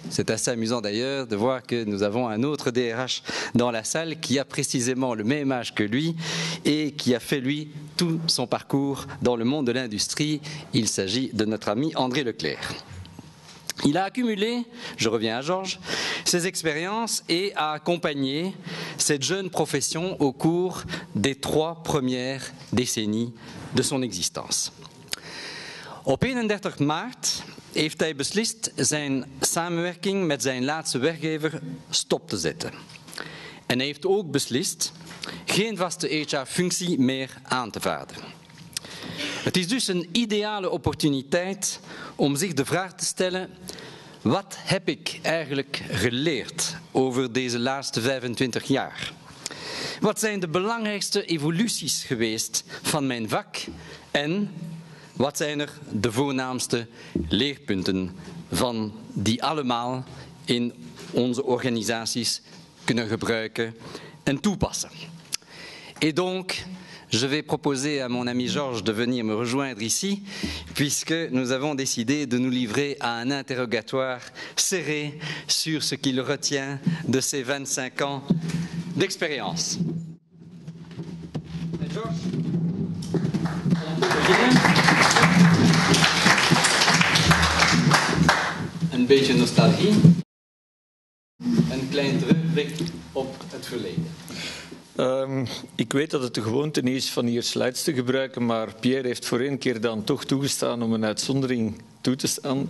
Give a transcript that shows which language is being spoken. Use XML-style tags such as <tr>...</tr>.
<fr>C'est assez amusant d'ailleurs de voir que nous avons un autre DRH dans la salle qui a précisément le même âge que lui et qui a fait lui tout son parcours dans le monde de l'industrie. Il s'agit de notre ami André Leclerc. Il a accumulé, je reviens à Georges, ses expériences et a accompagné cette jeune profession au cours des 3 premières décennies de son existence.</fr> <nl>Op 31 maart heeft hij beslist zijn samenwerking met zijn laatste werkgever stop te zetten. En hij heeft ook beslist geen vaste HR-functie meer aan te vaarden. Het is dus een ideale opportuniteit om zich de vraag te stellen: wat heb ik eigenlijk geleerd over deze laatste 25 jaar? Wat zijn de belangrijkste evoluties geweest van mijn vak en wat zijn er de voornaamste leerpunten van die allemaal in onze organisaties kunnen gebruiken en toepassen?</nl> <fr>Et donc, je vais proposer à mon ami Georges de venir me rejoindre ici, puisque nous avons décidé de nous livrer à un interrogatoire serré sur ce qu'il retient de ces 25 ans d'expérience.</fr> <nl>Georges, een beetje nostalgie, een klein terugblik op het verleden. Ik weet dat het de gewoonte niet is van hier slides te gebruiken, maar Pierre heeft voor 1 keer dan toch toegestaan om een uitzondering toe te staan.</nl>